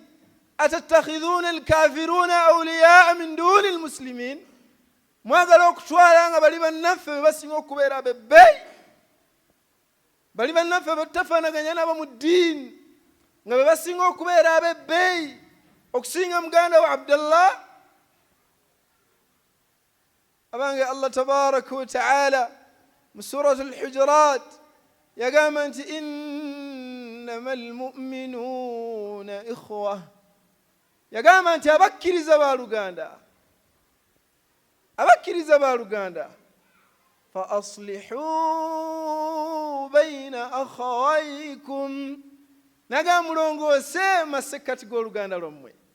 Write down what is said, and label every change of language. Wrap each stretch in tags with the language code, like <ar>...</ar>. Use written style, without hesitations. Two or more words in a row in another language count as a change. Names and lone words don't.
<ar>أتتخذون الكافرون أولياء من دون المسلمين,</ar> <lg>mwagala okutwala nga bali bannaffe be basinga okubeera abebbeeyi, bali bannaffe batafaanaganya nabo mu ddiini nga be basinga okubeera abebbeeyi okusinga muganda wa Abdallah. Abange</lg> <ar>الله تبارك وتعالى</ar> <lg>mu suratu al-Hujurat yagamba nti</lg> <ar>إنما المؤمنون إخوة,</ar> <lg>yagamba nti abakkiriza baaluganda, abakkiriza baaluganda.</lg> <ar>فأصلحوا بين أخويكم,</ar> <lg>naga mulongoose masekkati g'oluganda lwammwe.</lg>